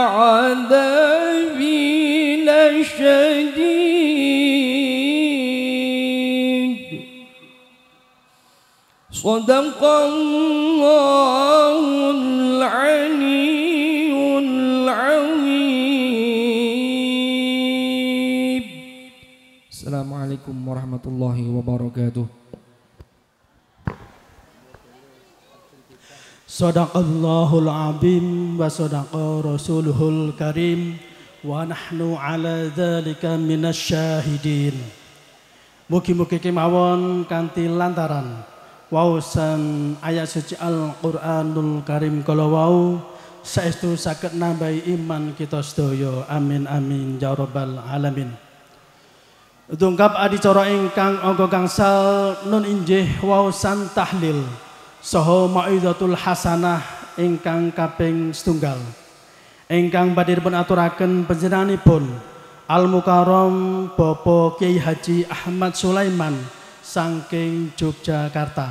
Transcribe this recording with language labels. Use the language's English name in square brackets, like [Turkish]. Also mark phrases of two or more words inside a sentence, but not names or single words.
[Arabic] عذابي لشديد صدق الله العلي العظيم. السلام عليكم ورحمة الله وبركاته. صدق الله العظيم وصدق رسوله الكريم ونحن على ذلك من الشاهدين. [Javanese] Mugi-mugi kemawon kanthi lantaran waosan ayat suci Al-Qur'anul Karim kala wau saestu saged nambahi iman kita sedaya. [Arabic] آمين آمين يا رب العالمين. [Javanese] Tungkap adicara ingkang angka gangsal nun injih waosan tahlil saha [Arabic] موعظة الحسنة [Javanese] ingkang kaping setunggal ingkang badhe dipun aturaken panjenenganipun Al Mukarram Bapak Kiai Haji Ahmad Sulaiman saking Yogyakarta.